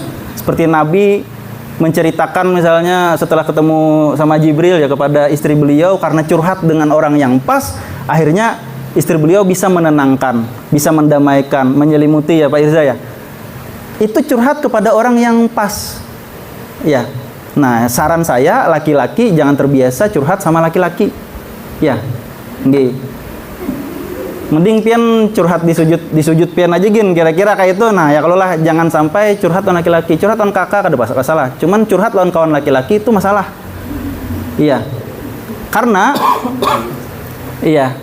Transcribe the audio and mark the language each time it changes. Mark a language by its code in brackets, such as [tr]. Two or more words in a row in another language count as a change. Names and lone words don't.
[id] Seperti Nabi menceritakan misalnya setelah ketemu sama Jibril ya kepada istri beliau, karena curhat dengan orang yang pas, akhirnya istri beliau bisa menenangkan, bisa mendamaikan, menyelimuti ya Pak Irza ya. Itu curhat kepada orang yang pas. Ya. Nah, saran saya laki-laki jangan terbiasa curhat sama laki-laki. Ya. [jv] Nggih. [bjn] Mending pian curhat di sujud pian aja gin kira-kira kayak itu. Nah, ya kalau lah jangan sampai curhat lawan laki-laki. Curhat lawan kakak kada masalah. Cuman curhat lawan kawan laki-laki itu masalah. [id] Iya. Karena iya.